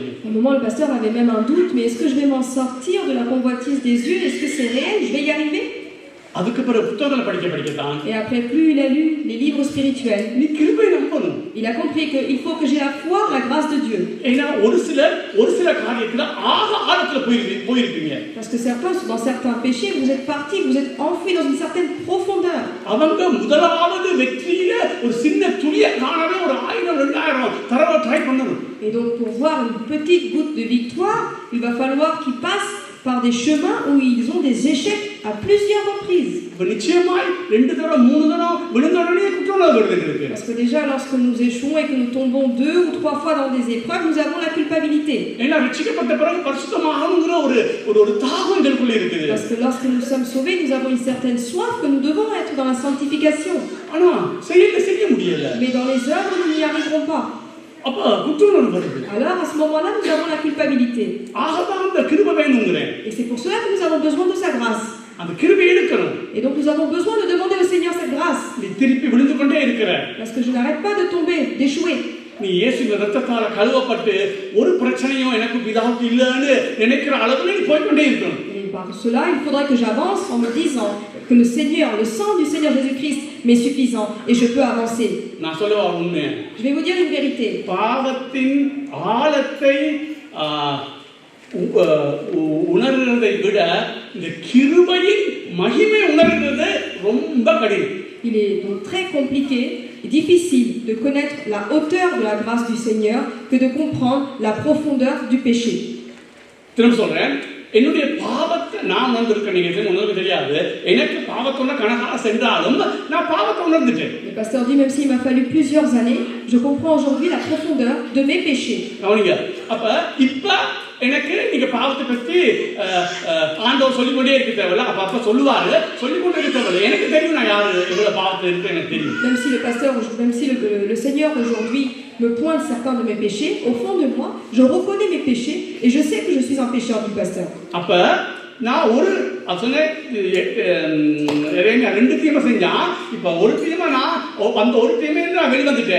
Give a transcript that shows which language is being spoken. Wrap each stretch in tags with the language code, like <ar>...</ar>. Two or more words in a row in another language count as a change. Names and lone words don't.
<fr>À un moment, le pasteur avait même un doute, mais est-ce que je vais m'en sortir de la convoitise des yeux? Est-ce que c'est réel? Je vais y arriver?</fr> <ta>அதுக்கு பிறகு புத்தகங்களை படிக்கத்தான்</ta> <fr>Et après, plus il a lu les livres spirituels,</fr> <ta>நீ கிருபை நம்பணும்.</ta> <fr>il a compris qu'il faut que j'ai la foi, la grâce de Dieu.</fr> <ta>ஏன்னா ஒரு சில காரியத்துல ஆழத்துல போயிருப்பீங்க.</ta> <fr>Parce que certains, dans certains péchés, vous êtes partis, vous êtes enfouis dans une certaine profondeur.</fr> <ta>அவங்க முதலாவது வெற்றியில ஒரு சின்ன துளிய காணவே ஒரு 1000-2000 தடவை ட்ரை பண்ணணும்.</ta> <fr>Et donc, pour voir une petite goutte de victoire, il va falloir qu'ils passent par des chemins où ils ont des échecs à plusieurs reprises.</fr> <ta>நிச்சயமாய் 2 தடவை 3 தடவை விழுந்தோடனே குற்றம் வருது.</ta> <fr>Parce que déjà, lorsque nous échouons et que nous tombons 2 ou 3 fois dans des épreuves, nous avons la culpabilité.</fr> <ta>ஏன்னா ரட்சிக்கப்பட்ட பிறகு பரிசுத்தமாகணும்ங்கற ஒரு தாகம் எங்களுக்குள்ள இருக்குது.</ta> <fr>Parce que lorsque nous sommes sauvés, nous avons une certaine soif que nous devons être dans la sanctification.</fr> <ta>ஆனா செய்ய முடியல.</ta> <fr>Mais dans les œuvres, nous n'y arriverons pas.</fr> <ta>அப்ப குற்றம் வருது.</ta> <fr>Alors à ce moment-là, nous avons la culpabilité.</fr> <ta>ஆகதான் அந்த கிருபை வேணும்ங்கறேன்.</ta> <fr>Et c'est pour cela que nous avons besoin de sa grâce.</fr> <ta>அந்த கிருபை எடுக்கணும்.</ta> <fr>Et donc nous avons besoin de demander au Seigneur cette grâce.</fr> <ta>நீ திருப்பி விழுந்து கொண்டே இருக்கிற.</ta> <fr>Parce que je n'arrête pas de tomber, d'échouer.</fr> <ta>நீ இயேசுவின் இரத்தத்தால கழுவப்பட்டு ஒரு பிரச்சனையும் எனக்கு பிதாவுக்கு இல்லன்னு நினைக்கிற அளவுல நீ போய் கொண்டே இருக்கணும்.</ta> <fr>Et par cela, il faudrait que j'avance en me disant que le Seigneur, le sang du Seigneur Jésus-Christ m'est suffisant et je peux avancer.</fr> <ta>நான் சொல்லுவா உண்மை.</ta> <fr>Je vais vous dire une vérité.</fr> <ta>பாவத்தின் ஆழத்தை உணர்றதை விட இந்த கிருபையின் மகிமை உணர்றது ரொம்ப கடினம்.</ta> <fr>Il est donc très compliqué et difficile de connaître la hauteur de la grâce du Seigneur que de comprendre la profondeur du péché.</fr> <ta>திரும்ப சொல்றேன், என்னுடைய பாவத்தை நான் உணர்ந்திருக்கேன். நீங்க உங்களுக்கு தெரியாது, எனக்கு பாவத்தோட கணக்காக சென்றாலும் நான் பாவத்தை உணர்ந்துட்டேன்.</ta> <fr>Le pasteur dit, même s'il m'a fallu plusieurs années, je comprends aujourd'hui la profondeur de mes péchés.</fr> <ta>கவனிங்க, அப்ப இப்ப எனக்கு நீங்க பாவத்தை பத்தி ஆண்டவர் சொல்லிக்கொண்டே இருக்க தேவையில்ல. அப்ப சொல்லுவாரு, சொல்லிக்கொண்டே இருக்க தேவையில்ல. எனக்கு தெரியும் நான் யாரு, எவ்வளவு பாவத்தில் இருக்கு எனக்கு தெரியும்.</ta> <fr>Même si le pasteur, même si le Seigneur aujourd'hui me pointe certains de mes péchés, au fond de moi, je reconnais mes péchés et je sais que je suis un pécheur du pasteur.</fr> <ta>அப்ப நான் ஒரு சொன்ன ரெண்டு தீமை செஞ்சா, இப்ப ஒரு தீமை நான் அந்த ஒரு தீமை நான் வெளிவந்துட்டேன்.</ta>